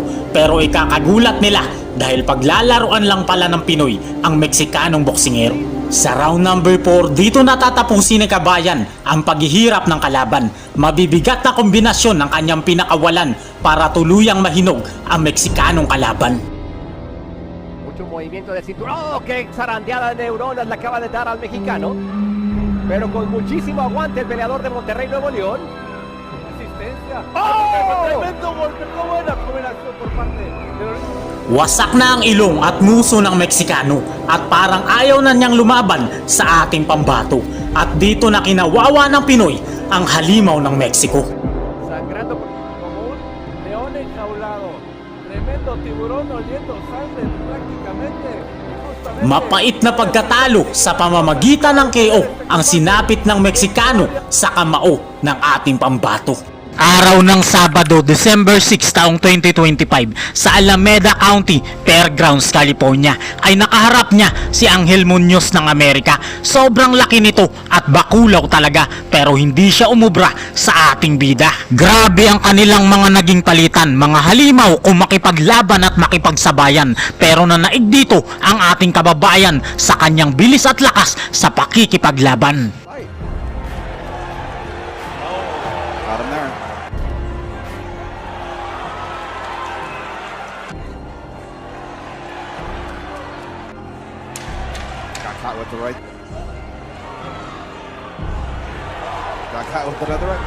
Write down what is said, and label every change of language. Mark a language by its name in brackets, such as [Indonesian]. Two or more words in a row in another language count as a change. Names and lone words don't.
[Filipino] Pero ikakagulat nila dahil paglalaruan lang pala ng Pinoy ang Meksikanong boksingero. Sa round number 4, dito natatapusin ni Kabayan ang paghihirap ng kalaban. Mabibigat na kombinasyon ng kanyang pinakawalan para tuluyang mahinog ang Meksikanong kalaban. [Spanish] Mucho movimiento de cintura. ¡Oh, qué zarandeada de neuronas le acaba de dar al mexicano! Pero con muchísimo aguante el peleador de Monterrey, Nuevo León. Asistencia. ¡Oh! Tremendo golpe. ¡Qué buena combinación por parte de [Filipino] Wasak na ang ilong at muso ng Meksikano at parang ayaw na niyang lumaban sa ating pambato. At dito na kinawawa ng Pinoy ang halimaw ng Mexico. [Spanish] sangrando como un león enjaulado. Tremendo tiburón oliendo sangre prácticamente. Justamente. [Filipino] Mapait na pagkatalo sa pamamagitan ng KO ang sinapit ng Meksikano sa kamao ng ating pambato. Araw ng Sabado, December 6 taong 2025 sa Alameda County, Fairgrounds, California ay nakaharap niya si Angel Munoz ng Amerika. Sobrang laki nito at bakulaw talaga pero hindi siya umubra sa ating bida. Grabe ang kanilang mga naging palitan, mga halimaw kung makipaglaban at makipagsabayan, pero nanaig dito ang ating kababayan sa kanyang bilis at lakas sa pakikipaglaban. [English] Got him there. Got caught with the right. Got caught with another right.